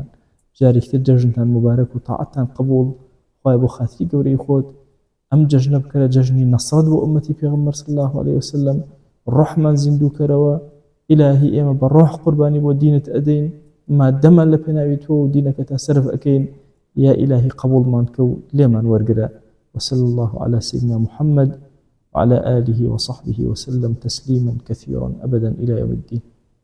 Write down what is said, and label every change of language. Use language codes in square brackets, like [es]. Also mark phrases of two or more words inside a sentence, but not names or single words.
[ckb] جارێکتر جەژنتان مبارەک و تاعەتتان قبول. خوای بۆ خاتری گەورەی خۆت ئەم جەژنە بکەرە جەژنی نەسرەت بۆ ئومەتی پێغەمبەر [ar] صلی الله عليه وسلم. [ckb] ڕۆحمان زیندوو کەرەوە. ئیلاهی ئێمە بە ڕۆح قوربانی بۆ دینت ئەدەین، مادەمان لە پێناوی تۆ و دینەکە تا سەرف ئەکەین. یا ئیلاهی قبولمان کە و لێمان وەرگرە. [ar] وصلى الله على سيدنا محمد وعلى آله وصحبه وسلم تسليما كثيرا أبدا إلى يوم الدين.